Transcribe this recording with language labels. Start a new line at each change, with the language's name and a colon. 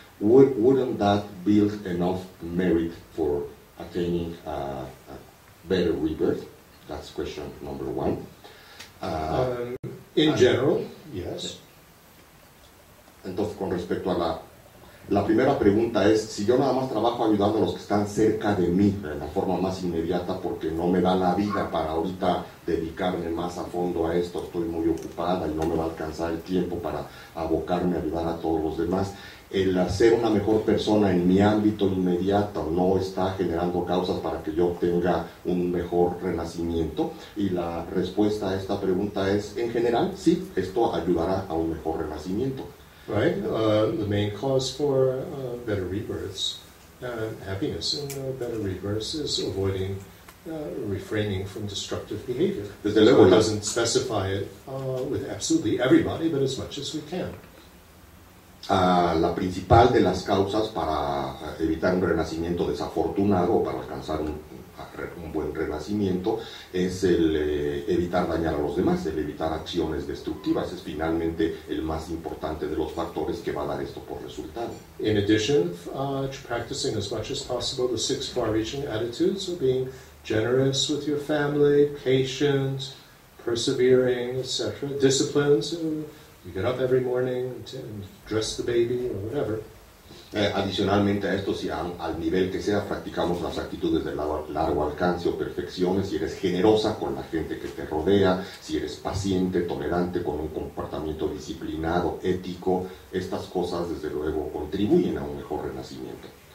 English: Wouldn't that build enough merit for attaining a better rebirth? That's question number one. In general, yes.
Spanish: Entonces, con respecto a la primera pregunta es, si yo nada más trabajo ayudando a los que están cerca de mí, de la forma más inmediata, porque no me da la vida para ahorita dedicarme más a fondo a esto, estoy muy ocupada y no me va a alcanzar el tiempo para abocarme a ayudar a todos los demás, el ser una mejor persona en mi ámbito inmediato no está generando causas para que yo obtenga un mejor renacimiento. Y la respuesta a esta pregunta es, en general, sí, esto ayudará a un mejor renacimiento.
English: Right? The main cause for better rebirths, happiness in better rebirths, is avoiding, refraining from destructive behavior.
Spanish: Desde luego,
English: so it doesn't specify it with absolutely everybody, but as much as we can.
Spanish: La principal de las causas para evitar un renacimiento desafortunado o para alcanzar un buen renacimiento es el evitar dañar a los demás, el evitar acciones destructivas. Es finalmente el más importante de los factores que va a dar esto por resultado.
English: In addition, practicing as much as possible the 6 far-reaching attitudes of being generous with your family, patient, persevering, etc. Disciplines. You get up every morning and dress the baby or whatever.
Spanish: Adicionalmente a esto, si al nivel que sea, practicamos las actitudes de largo alcance o perfecciones, si eres generosa con la gente que te rodea, si eres paciente, tolerante, con un comportamiento disciplinado, ético, estas cosas desde luego contribuyen a un mejor renacimiento.